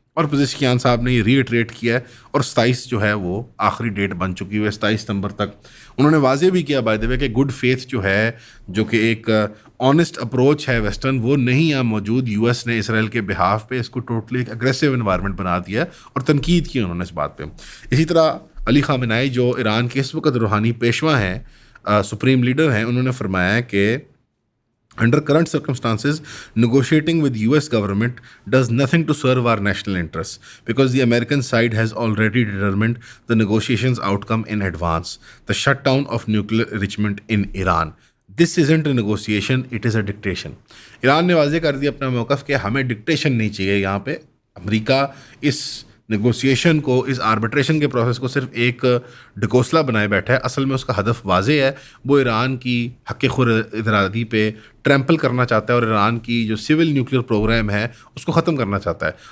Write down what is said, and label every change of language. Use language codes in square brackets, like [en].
[hi] और पज़ेश्कियान साहब ने ये रीइटरेट किया है, और 27 जो है वो आखिरी डेट बन चुकी है। 27 सितंबर तक उन्होंने वाज़ेह भी किया बाय द वे कि गुड फेथ जो है, जो कि एक ऑनेस्ट अप्रोच है वेस्टर्न, वो नहीं यहाँ मौजूद। यूएस ने इसराइल के बिहाफ पे इसको टोटली एक अग्रेसिव इन्वायरमेंट बना दिया है, और तनकीद की उन्होंने इस बात पे। इसी तरह अली ख़ामेनी, जो ईरान के इस वक्त रूहानी पेशवा हैं, सुप्रीम लीडर हैं, उन्होंने फरमाया है कि [en] under current circumstances, negotiating with US government does nothing to serve our national interests because the American side has already determined the negotiations outcome in advance, the shutdown of nuclear enrichment in Iran. This isn't a negotiation, it is a dictation. [hi] Iran ने वाज़ेह कर दिया अपना मौक़िफ़ कि हमें dictation नहीं चाहिए। यहाँ पे अमेरिका इस नेगोशिएशन को, इस आर्बिट्रेशन के प्रोसेस को सिर्फ एक ढकोसला बनाए बैठा है। असल में उसका हदफ वाज़ेह है, वो ईरान की हक़ खुद इरादी पे ट्रैम्पल करना चाहता है और ईरान की जो सिविल न्यूक्लियर प्रोग्राम है उसको ख़त्म करना चाहता है।